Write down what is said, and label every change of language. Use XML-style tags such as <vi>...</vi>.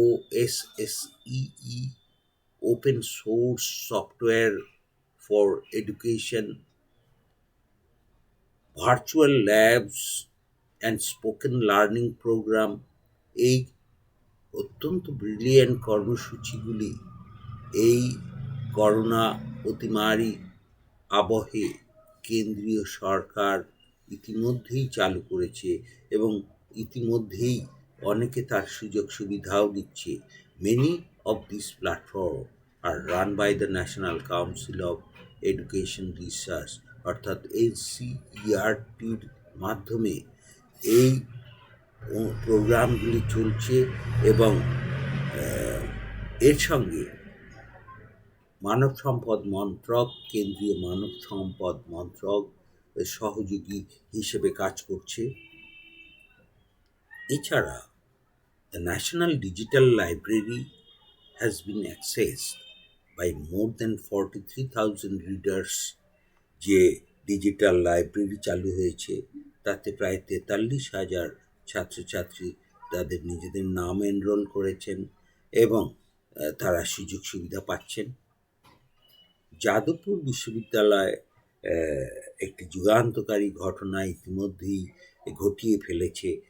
<bn>FOSSEE, Open Source Software for Education, virtual labs and spoken learning programme. এই অত্যন্ত brilliant কর্মসূচিগুলি এই corona অতিমারী আবহে কেন্দ্রীয় সরকার ইতিমধ্যেই চালু করেছে এবং ইতিমধ্যেই অনেকে তার সুযোগ সুবিধাও নিচ্ছে।</bn> <en>many of this platform are run by the national council of education research,</en> <bn>অর্থাৎ NCERTর মাধ্যমে এই প্রোগ্রামগুলি চলছে এবং এর সঙ্গে মানব সম্পদ মন্ত্রক, কেন্দ্রীয় মানব সম্পদ মন্ত্রক সহযোগী হিসেবে কাজ করছে। এছাড়া</bn> <en>the National Digital Library has been accessed by more than 43,000 readers।</en> <bn>যে ডিজিটাল লাইব্রেরি চালু হয়েছে তাতে প্রায় 43,000 ছাত্রছাত্রী তাদের নিজেদের নাম এনরোল করেছেন এবং তারা সুযোগ সুবিধা পাচ্ছেন। যাদবপুর বিশ্ববিদ্যালয় একটি যুগান্তকারী ঘটনা ইতিমধ্যেই ঘটিয়ে ফেলেছে।</bn>